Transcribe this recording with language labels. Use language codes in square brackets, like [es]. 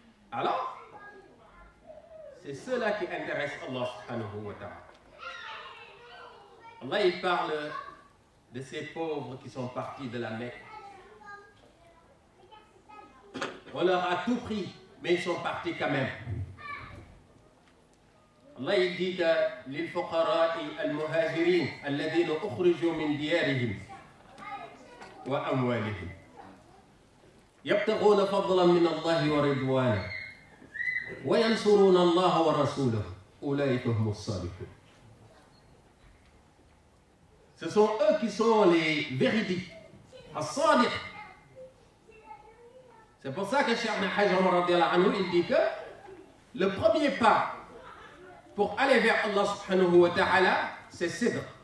[fr] Alors, c'est cela qui intéresse Allah subhanahu wa ta'ala. Allah, il parle de ces pauvres qui sont partis de la Mecque. On leur a tout pris, mais ils sont partis quand même. [ar] Allah, [fr] il dit que [ar] للفقراء المهاجرين الذين أخرجوا من ديارهم وأموالهم يبتغون فضلا من الله ورضوانه وينصرون الله ورسوله أولئك هم الصادقون. [fr] Ce sont eux qui sont les véridiques, as-sadiq. C'est pour ça que Cheikh Al-Hajj Omar radiyallahu anhu, il dit que le premier pas pour aller vers Allah subhanahu wa ta'ala, c'est sidq.